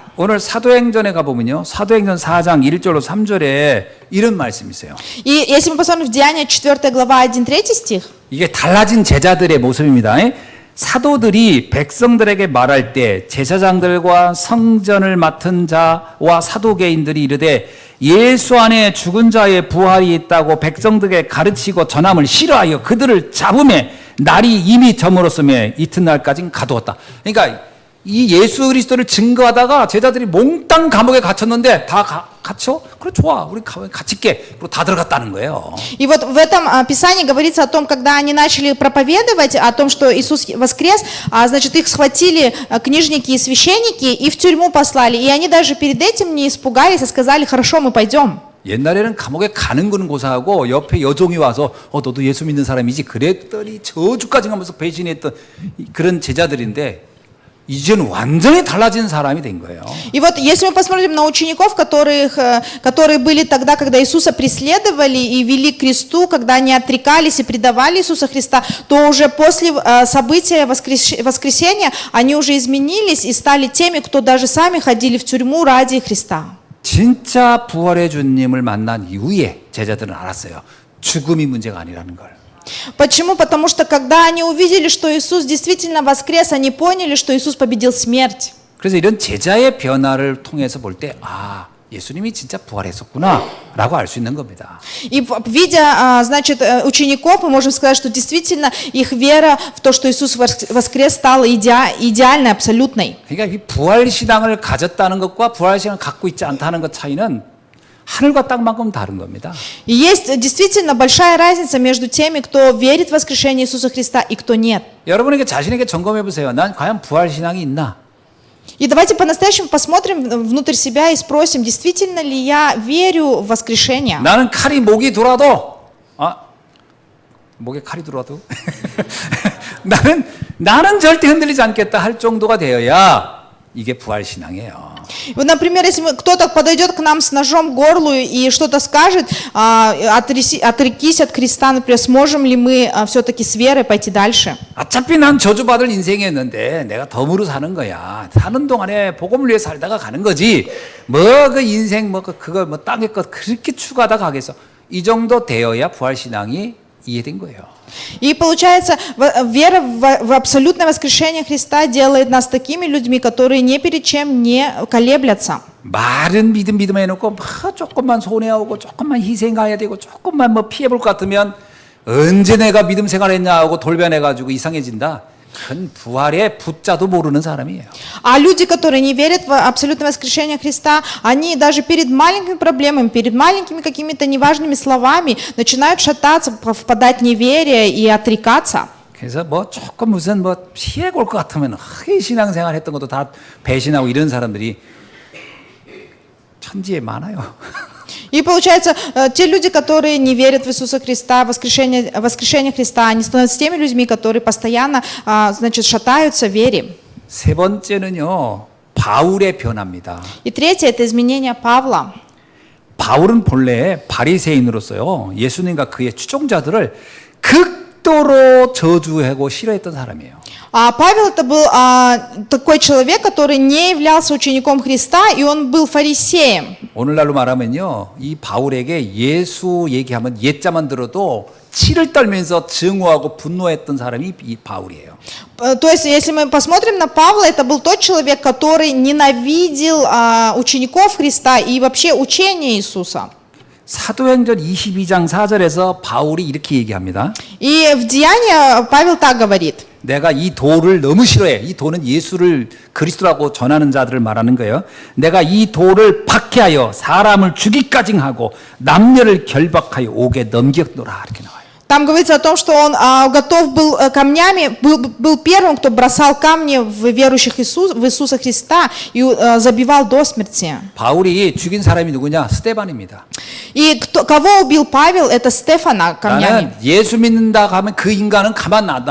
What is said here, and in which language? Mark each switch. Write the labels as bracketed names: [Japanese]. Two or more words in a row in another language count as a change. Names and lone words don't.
[Korean] 오늘 사도행전에 가보면요. 사도행전 4장 1절로 3절에 이런 말씀이 있어요. [Russian] И если мы посмотрим в Деяния 4 глава 1-3 стих, [Korean] 이게 달라진 제자들의 모습입니다. 사도들이 백성들에게 말할 때 제사장들과 성전을 맡은 자와 사도개인들이 이르되 예수 안에 죽은 자의 부활이 있다고 백성들에게 가르치고 전함을 싫어하여 그들을 잡음에 날이 이미 저물었으며 이튿날까지 가두었다. 그러니까 이 예수 그리스도를 증거하다가 제자들이 몽땅 감옥에 갇혔는데 다 갇혀? 그래 좋아. 우리 갇힐게. 그리고 다 들어갔다는 거예요. [Russian] И вот в этом Писании говорится о том, когда они начали проповедовать о том, что Иисус воскрес, значит, их схватили книжники и священники и в тюрьму послали. И они даже перед этим не испугались, а сказали: хорошо, мы пойдем. [Korean] 옛날에는 감옥에 가는 거는 고사하고 옆에 여종이 와서 너도 예수 믿는 사람이지 그랬더니 저주까지 가면서 배신했던 그런 제자들인데 이제는 완전히 달라진 사람이 된 거예요. [Russian] И вот если мы посмотрим на учеников, которые были тогда, когда Иисуса преследовали и вели к кресту, когда они отрекались и предавали Иисуса Христа, то уже после события воскресения они уже изменились и стали теми, кто даже сами ходили в тюрьму ради Христа. [Korean] 진짜 부활의 주님을 만난 이후에 제자들은 알았어요. 죽음이 문제가 아니라는 걸. [Russian] Почему? Потому что когда они увидели, что Иисус действительно воскрес, они поняли, что Иисус победил смерть. [Korean] 그래서 이런 제자의 변화를 통해서 볼 때 예수님이 진짜 부활했었구나 라고 알 수 있는 겁니다. [Russian] И видя, значит, учеников, мы можем сказать, что действительно их вера в то, что Иисус воскрес, стала идеальной, абсолютной. [Korean] 그러니까 이 부활신앙을 가졌다는 것과 부활신앙을 갖고 있지 않다는 것 차이는 하늘과 땅만큼 다른 겁니다. [Russian] И есть действительно большая разница между теми, кто верит в воскрешение Иисуса Христа и кто нет. [Korean] 여러분에게 자신에게 점검해 보세요. 난 과연 부활신앙이 있나? [Russian] И давайте по-настоящему посмотрим внутрь себя и спросим, действительно ли я верю в воскрешение. [Korean] 나는 칼이 목이 돌아도 목에 칼이 들어와도 나는 절대 흔들리지 않겠다 할 정도가 되어야 이게 부활신앙이에요. [Russian] Вот, например, если кто-то подойдет к нам с ножом к горлу и что-то скажет, отрекись от креста, например, сможем ли мы все-таки с верой пойти дальше? [Korean] 어차피 난 저주받을 인생이었는데 내가 덤으로 사는 거야. 사는 동안에 복음을 위해 살다가 가는 거지. 뭐 그 인생 그거 땅의 것 그렇게 추구하다 가겠어. 이 정도 되어야 부활신앙이 이해된 거예요. [Russian] И получается, вера в абсолютное воскрешение Христа делает нас такими людьми, которые ни перед чем не колеблятся. [Korean] 말은 믿음 해놓고 조금만 손해하고 조금만 희생해야 되고 조금만 피해볼 것 같으면 언제 내가 믿음 생활했냐 하고 돌변해가지고 이상해진다. 큰 부활의 부자도 모르는 사람이에요. [Russian] А люди, которые не верят в абсолютное воскрешение Христа, они даже перед маленькими проблемами, перед маленькими какими-то неважными словами начинают шататься, впадать в неверие и отрекаться. [Korean] 그래서 조금 무슨 피해 올 것 같으면 신앙생활 했던 것도 다 배신하고 이런 사람들이 천지에 많아요. [Russian] И получается, те люди, которые не верят в Иисуса Христа, воскрешение Христа, они становятся теми людьми, которые постоянно, значит, шатаются в вере. [Korean] 세 번째는요, 바울의 변화입니다. [Russian] И третье – это изменение Павла. [Korean] 바울은 본래 바리새인으로서요, 예수님과 그의 추종자들을 극도로 저주하고 싫어했던 사람이에요. [Russian] Павел это был такой человек, который не являлся учеником Христа, и он был фарисеем. [Korean] 오늘날로 말하면요, 이 바울에게 예수 얘기하면 옛자만 들어도 치를 떨면서 증오하고 분노했던 사람이 이 바울이에요. [Russian] То есть, если мы посмотрим на Павла, это был тот человек, который ненавидел учеников Христа и вообще учение Иисуса. [Korean] 사도행전 22장 4절에서 바울이 이렇게 얘기합니다. [Russian] И в Деянии Павел так говорит. [Korean] 내가 이 돌을 너무 싫어해. 이 돌은 예수를 그리스도라고 전하는 자들을 말하는 거예요. 내가 이 돌을 박해하여 사람을 죽이까지 하고 남녀를 결박하여 옥에 넘겼노라 이렇게 나와요. [Russian] Там говорится о том, что он готов был камнями, был первым, кто бросал камни в верующих в Иисуса Христа и забивал до смерти. [Korean] 바울이 죽인 사람이 누구냐? 스데반입니다. [Russian] И кого убил Павел? Это Стефана камнями. [Korean] 나는 예수 믿는다 하면 그 인간은 가만 안 놔둬.